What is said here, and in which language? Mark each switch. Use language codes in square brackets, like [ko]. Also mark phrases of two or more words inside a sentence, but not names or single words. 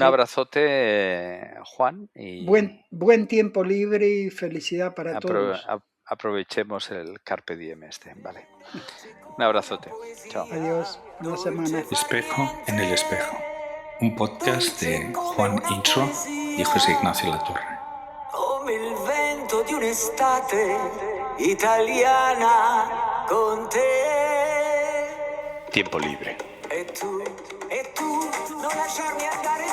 [es] abrazote, Juan, y Buen tiempo libre y felicidad para todos. aprovechemos el [la] Carpe Diem [es] ¿vale? Un abrazote. Chao. Adiós, buena semana. Espejo en el espejo. Un podcast de Juan Incho y José Ignacio Latorre. [it] Come il vento di un'estate italiana con te. [es] Tiempo libre. [it] E tu non lasciarmi andare